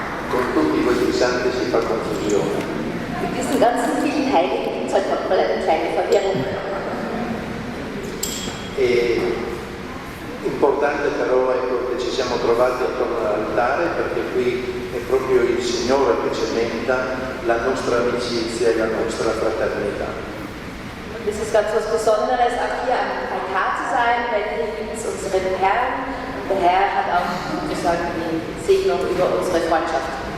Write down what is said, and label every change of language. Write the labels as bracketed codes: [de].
[it] Con tutti questi santi si fa confusione. [de] Mit diesen ganzen vielen Heiligen hat man eine kleine Verwirrung. [it] Importante però ecco, che ci siamo trovati attorno all'altare perché qui è proprio il Signore che cementa la nostra amicizia e la nostra fraternità. [de] Und es ist ganz was Besonderes, auch hier am Altar zu sein, weil hier gibt es unseren Herrn und der Herr hat auch sozusagen die Segnung über unsere Freundschaft.